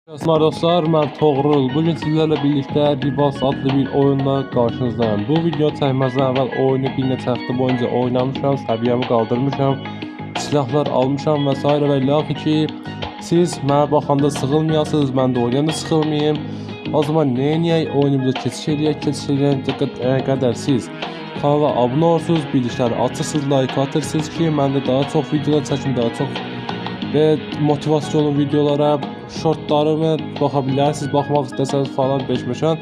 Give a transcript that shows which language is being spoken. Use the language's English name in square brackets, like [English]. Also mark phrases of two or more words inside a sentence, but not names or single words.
[Turkish] Merhaba dostlar, ben Toğrul. Bugün sizlerle birlikte Rivals adlı bir oyunla karşınızdayım. [Azerbaijani] Bu video çəkməzdən əvvəl oyunu bir neçə həftə boyunca oynamışam, səviyyəmi qaldırmışam, silahlar almışam vesaire və ilahi ki, siz mənə baxanda sıxılmayasınız, mən də oynayanda sıxılmayayım. O zaman neyiniyək? Oyunumuza keçiş edək qədər siz kanala abunə olursunuz, bildirişləri açırsınız, like atırsınız ki, mən də daha çox videolar çəkim, daha çox və motivasyonlu videolara, shortlarımı baxa bilərsiniz, baxmaq istəsəniz falan beşməşən.